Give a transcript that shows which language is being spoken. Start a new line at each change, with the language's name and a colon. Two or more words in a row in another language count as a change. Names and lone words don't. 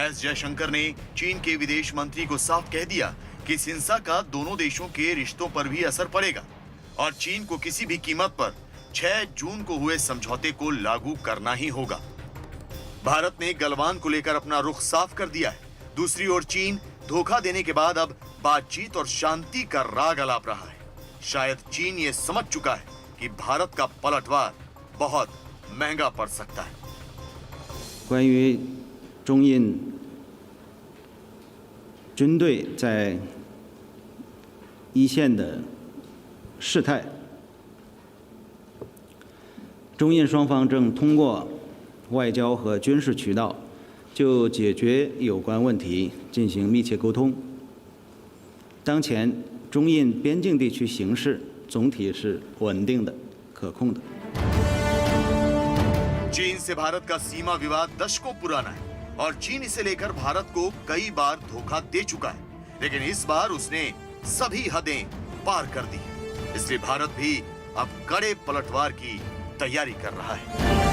Hindi: एस जयशंकर ने चीन के विदेश मंत्री को साफ कह दिया कि इस हिंसा का दोनों देशों के रिश्तों पर भी असर पड़ेगा और चीन को किसी भी कीमत पर 6 जून को हुए समझौते को लागू करना ही होगा। भारत ने गलवान को लेकर अपना रुख साफ कर दिया है। दूसरी ओर चीन धोखा देने के बाद अब बातचीत और शांति का राग अलाप रहा है। शायद चीन ये समझ चुका है कि भारत का पलटवार बहुत महंगा पड़ सकता है।
Chinese: 关于中印军队在一线的事态，中印双方正通过外交和军事渠道就解决有关问题进行密切沟通。当前中印边境地区形势总体是稳定的、可控的。
Hindi: चीन से भारत का सीमा विवाद दशकों पुराना है और चीन इसे लेकर भारत को कई बार धोखा दे चुका है, लेकिन इस बार उसने सभी हदें पार कर दी है। इसलिए भारत भी अब कड़े पलटवार की तैयारी कर रहा है।